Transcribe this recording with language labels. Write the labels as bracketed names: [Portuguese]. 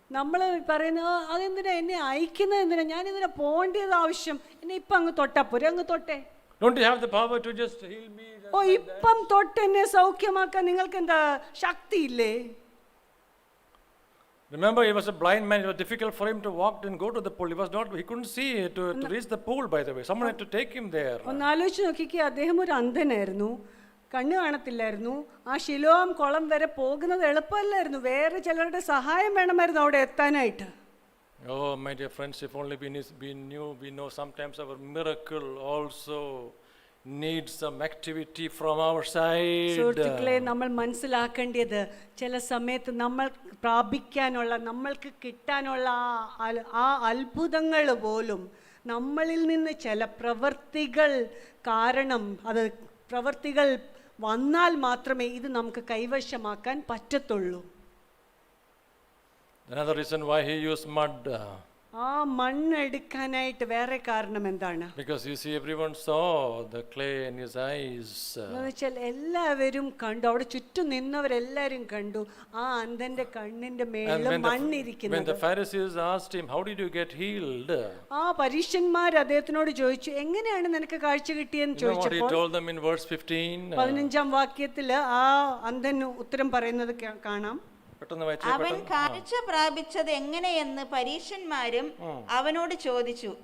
[Malayalam] നമ്മൾ പറയുന്നത് അതെന്തിനാ എന്നെ അയക്കുന്നത്, എന്തിനാ ഞാൻ ഇതിനെ പോകേണ്ടത് ആവശ്യം, എന്നെ ഇപ്പം അങ്ങ് തൊട്ടാ പോരെ, അങ്ങ് തൊട്ടെ. [English] Don't you have the power to just heal me? [Malayalam] ഇപ്പം തൊട്ട് എന്നെ സൗഖ്യമാക്കാൻ നിങ്ങൾക്ക് എന്താ ശക്തിയില്ലേ? [English] Remember, he was a blind man. It was difficult for him to walk and go to the pool. He couldn't see to reach the pool, by the way. Someone had to take him there. [Malayalam] ഒന്ന് ആലോചിച്ച് നോക്കിക്കേ, അദ്ദേഹം ഒരു അന്ധനായിരുന്നു. കണ്ണ് കാണത്തില്ലായിരുന്നു. ആ ശിലോം കുളം വരെ പോകുന്നത് എളുപ്പമല്ലായിരുന്നു. വേറെ ചിലരുടെ സഹായം വേണമായിരുന്നു അവിടെ എത്താനായിട്ട്. [English] Oh, my dear friends, if only we know sometimes our miracle also needs some activity from our side. [Malayalam] സുഹൃത്തുക്കളെ, നമ്മൾ മനസ്സിലാക്കേണ്ടത് ചില സമയത്ത് നമ്മൾ പ്രാപിക്കാനുള്ള, നമ്മൾക്ക് കിട്ടാനുള്ള ആ അത്ഭുതങ്ങൾ പോലും നമ്മളിൽ നിന്ന് ചില പ്രവൃത്തികൾ കാരണം, അത് പ്രവൃത്തികൾ വന്നാൽ മാത്രമേ ഇത് നമുക്ക് കൈവശമാക്കാൻ പറ്റത്തുള്ളൂ. [English] Another reason why he used mud. [Malayalam] ആ മണ്ണ് എടുക്കാനായിട്ട് വേറെ കാരണം എന്താണ്? [English] Because you see, everyone saw the clay in his eyes. [Malayalam] എന്ന് വെച്ചാൽ എല്ലാവരും കണ്ടു, അവിടെ ചുറ്റും നിന്നവരെല്ലാരും കണ്ടു ആ അന്ധന്റെ കണ്ണിന്റെ മേളിൽ [English] When [Malayalam] മണ്ണിരിക്കുന്നത്. [English] the Pharisees asked him, how did you get healed? [Malayalam] ആ പരീശന്മാർ അദ്ദേഹത്തിനോട് ചോദിച്ചു, എങ്ങനെയാണ് നിനക്ക് കാഴ്ച കിട്ടിയെന്ന് [English] You know what he [Malayalam] ചോദിച്ചപ്പോൾ [English] told them in verse 15? [Malayalam] 15-ാം വാക്യത്തില് ആ അന്ധൻ ഉത്തരം പറയുന്നത് കാണാം. അവൻ കാഴ്ച പ്രാപിച്ചത് എങ്ങനെയെന്ന് പരീശന്മാരും അവനോട് ചോദിച്ചു.